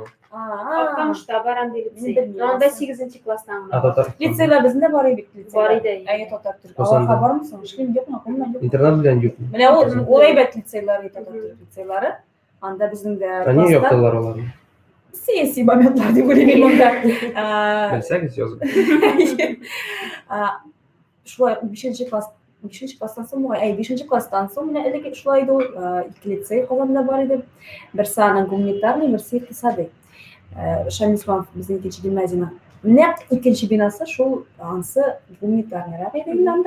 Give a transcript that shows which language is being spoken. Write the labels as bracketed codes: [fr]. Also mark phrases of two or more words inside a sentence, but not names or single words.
[tt] Актамышта барам дип. Анда 8нче класстан. Татар. Лицейлар бездә бар иде бит. Бар иде. Әйе, татар тел. Аларга бармысың? Эшлим юкмы? Кемнән юк? Интернат белән юк. Менә ул әйбәт лицейлар, татар лицейлары. Анда безнең дә Они яктылар аларны. [uz] siyasi momentlar deb o'ylayman unda. Bilsangiz yozib. [tt] Шулай 5-класстан соң, 5-класстан соң менә элек шулай иде ул, ике лицей Казанда бар иде. Берсе аның гуманитарный, берсе икътисади. Шамил Исламов безнең икенче гимназияның нәкъ икенче бинасы шул, анысы гуманитарныйрак иде инде анда.